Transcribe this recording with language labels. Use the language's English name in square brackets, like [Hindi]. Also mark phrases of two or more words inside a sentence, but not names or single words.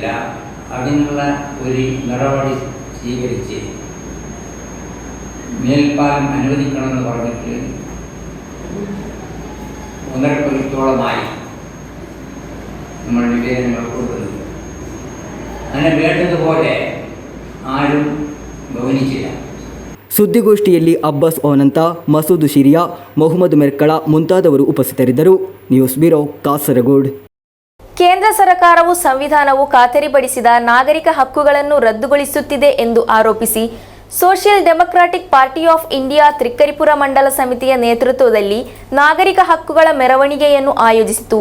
[Malayalam] അതിനുള്ള ഒരു നടപടി സ്വീകരിച്ച് മേൽപ്പാലം അനുവദിക്കണമെന്ന് പറഞ്ഞിട്ട് 1.5 കൊല്ലത്തോളമായി നമ്മൾ നിവേദനങ്ങൾ കൊടുക്കുന്നത്. അങ്ങനെ വേണ്ടതുപോലെ ആരും ഗൗനിച്ചില്ല. [Kannada] ಸುದ್ದಿಗೋಷ್ಠಿಯಲ್ಲಿ ಅಬ್ಬಾಸ್ ಓನಂತ, ಮಸೂದ್ ಶಿರಿಯಾ, ಮೊಹಮ್ಮದ್ ಮೆರ್ಕಳ ಮುಂತಾದವರು ಉಪಸ್ಥಿತರಿದ್ದರು. ನ್ಯೂಸ್ ಬ್ಯೂರೋ, ಕಾಸರಗೋಡು. ಕೇಂದ್ರ ಸರ್ಕಾರವು ಸಂವಿಧಾನವು ಖಾತರಿಪಡಿಸಿದ ನಾಗರಿಕ ಹಕ್ಕುಗಳನ್ನು ರದ್ದುಗೊಳಿಸುತ್ತಿದೆ ಎಂದು ಆರೋಪಿಸಿ ಸೋಷಿಯಲ್ ಡೆಮೊಕ್ರಾಟಿಕ್ ಪಾರ್ಟಿ ಆಫ್ ಇಂಡಿಯಾ ತ್ರಿಕ್ಕರಿಪುರ ಮಂಡಲ ಸಮಿತಿಯ ನೇತೃತ್ವದಲ್ಲಿ ನಾಗರಿಕ ಹಕ್ಕುಗಳ ಮೆರವಣಿಗೆಯನ್ನು ಆಯೋಜಿಸಿತು.